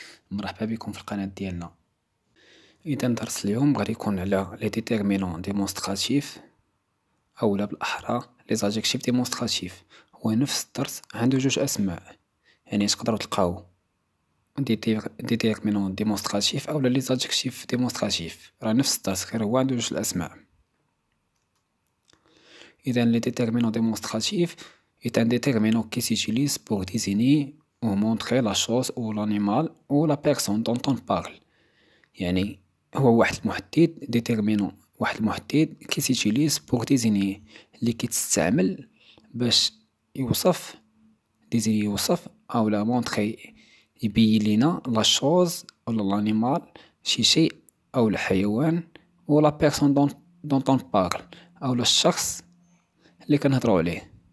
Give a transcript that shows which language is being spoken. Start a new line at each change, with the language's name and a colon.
Arabic: مرحبا بكم في القناة ديالنا. إذا درس اليوم غادي يكون على لي ديتيرمينون ديمونستراتيف، أولا بالأحرى لي زادجيكتيف ديمونستراتيف. هو نفس الدرس عنده جوج أسماء، يعني تقدروا تلقاو ديتيرمينون ديمونستراتيف أولا لي زادجيكتيف ديمونستراتيف، راه نفس الدرس غير هو عنده جوج الأسماء.
French: إذا les déterminants démonstratifs est un déterminant qui s'utilise pour désigner ou montrer la chose ou l'animal ou la personne dont on parle.
Arabic: يعني هو واحد المحدد déterminant، واحد المحدد
French: qui s'utilise pour désigner،
Arabic: اللي كيتستعمل باش يوصف يوصف أولا
French: montrer
Arabic: يبين لينا
French: la chose
Arabic: ولا
French: l'animal
Arabic: شي شيء أو الحيوان و
French: la personne dont on parle
Arabic: أولا الشخص اللي كنهضروا عليه.